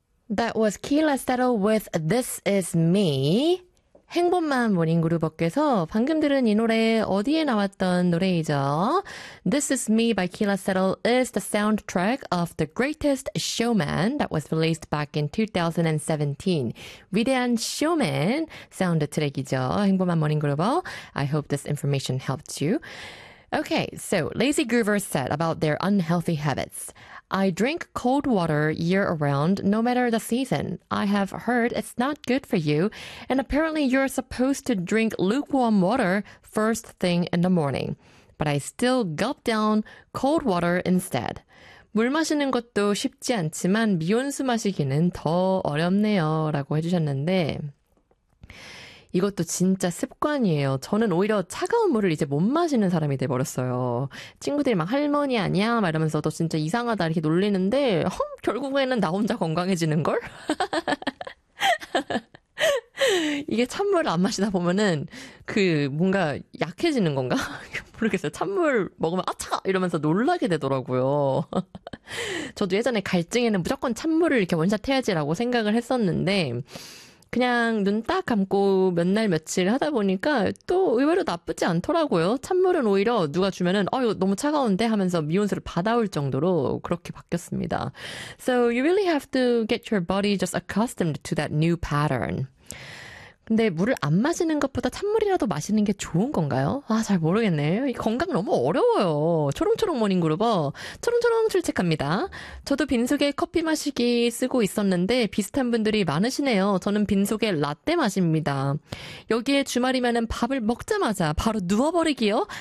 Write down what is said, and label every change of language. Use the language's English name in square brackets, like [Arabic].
[English] That was Keila Settle with This Is Me. [Korean] 행복만 모닝그룹업께서 방금 들은 이 노래 어디에 나왔던 노래이죠? [English] This Is Me by Keila Settle is the soundtrack of The Greatest Showman that was released back in 2017. [Korean] 위대한 쇼맨 사운드트랙이죠. [English] 행복만 모닝그룹업. I hope this information helped you. Okay, so Lazy Groover said about their unhealthy habits. I drink cold water year around, no matter the season. I have heard it's not good for you, and apparently you're supposed to drink lukewarm water first thing in the morning. But I still gulp down cold water instead. [Korean] 물 마시는 것도 쉽지 않지만 미온수 마시기는 더 어렵네요. 라고 해주셨는데. 이것도 진짜 습관이에요. 저는 오히려 차가운 물을 이제 못 마시는 사람이 돼버렸어요. 친구들이 막 할머니 아니야? 막 이러면서 너 진짜 이상하다 이렇게 놀리는데, 결국에는 나 혼자 건강해지는 걸? 이게 찬물을 안 마시다 보면은 그 뭔가 약해지는 건가? 모르겠어요. 찬물 먹으면 아차! 이러면서 놀라게 되더라고요. 저도 예전에 갈증에는 무조건 찬물을 이렇게 원샷 해야지라고 생각을 했었는데, 그냥 눈딱 감고 몇날 며칠 하다 보니까 또 의외로 나쁘지 않더라고요. 찬물은 오히려 누가 주면은 이거 너무 차가운데 하면서 미온수를 받아올 정도로 그렇게 바뀌었습니다. [English] So you really have to get your body just accustomed to that new pattern. [Korean] 근데 물을 안 마시는 것보다 찬물이라도 마시는 게 좋은 건가요? 아, 잘 모르겠네요. 이 건강 너무 어려워요. 초롱초롱 모닝그룹어 초롱초롱 출첵합니다. 저도 빈속에 커피 마시기 쓰고 있었는데 비슷한 분들이 많으시네요. 저는 빈속에 라떼 마십니다. 여기에 주말이면 밥을 먹자마자 바로 누워버리기요.